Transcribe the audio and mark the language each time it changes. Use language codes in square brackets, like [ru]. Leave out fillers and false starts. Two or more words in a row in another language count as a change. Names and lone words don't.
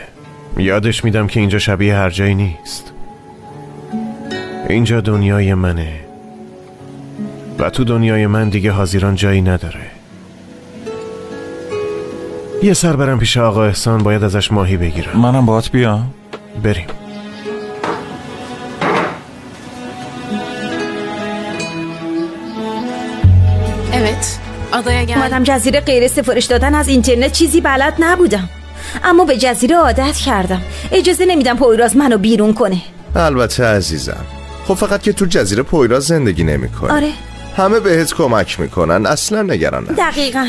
[fa] یادش میدم که اینجا شبیه هر جایی نیست. اینجا دنیای منه و تو دنیای من دیگه حاضران جایی نداره. یه سر برم پیش آقا احسان، باید ازش ماهی بگیرم. منم باهات بیام؟ بریم. [tr] Evet. Adaya geldim. [fa] اومدم جزیره غیر سفارش دادن از اینترنت چیزی بلد نبودم، اما به جزیره عادت کردم. اجازه نمیدم پویراز منو بیرون کنه. البته عزیزم. خب فقط که تو جزیره پویراز زندگی نمی‌کنه. آره. همه بهت کمک میکنن، اصلا نگران نباش. دقیقاً.